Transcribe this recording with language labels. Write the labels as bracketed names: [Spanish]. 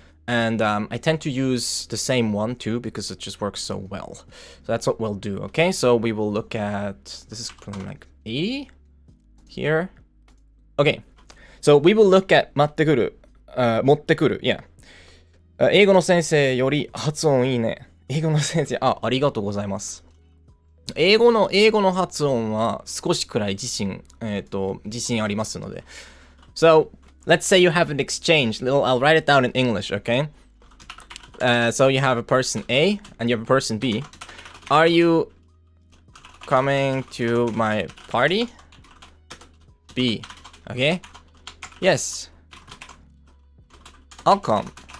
[English] And I tend to use the same one too, because it just works so well. So that's what we'll do, okay? So we will look at, this is like 80 here. Okay, so we will look at [Japanese] 待ってくる、持ってくる、 [English] yeah. [Japanese] 英語の先生より発音いいね。英語の先生、ありがとうございます。英語の発音は少しくらい自信ありますので。 [English] So, let's say you have an exchange. I'll write it down in English, okay? So you have a person A and you have a person B. Are you coming to my party? B. Okay? Yes. I'll come.